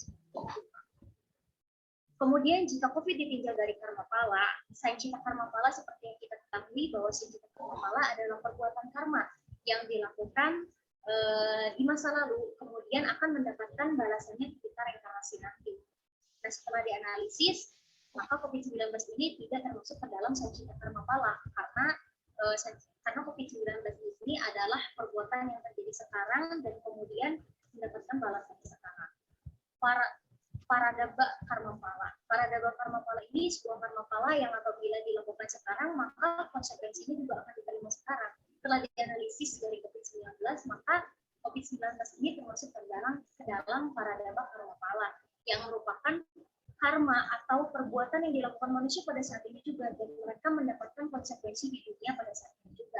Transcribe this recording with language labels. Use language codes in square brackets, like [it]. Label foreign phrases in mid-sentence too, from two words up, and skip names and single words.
[id] Kemudian jika COVID ditinjau dari karma pala, sancita karma pala seperti yang kita ketahui bahwa sancita karma pala adalah perbuatan karma yang dilakukan di masa lalu, kemudian akan mendapatkan balasannya ketika reinkarnasi nanti. Nah, setelah dianalisis, maka COVID-19 ini tidak termasuk ke dalam sancita karma pala karena COVID-19 ini adalah perbuatan yang terjadi sekarang dan kemudian mendapatkan balasan sekarang. Paradaba karma pala. Paradaba karma pala ini sebuah karma pala yang apabila dilakukan sekarang, maka konsekuensinya juga akan diterima sekarang. Setelah dianalisis dari COVID-19, maka COVID-19 ini termasuk ke dalam paradaba karma pala. yang merupakan karma atau perbuatan yang dilakukan manusia pada saat ini juga, dan mereka mendapatkan konsekuensi di dunia pada saat ini juga.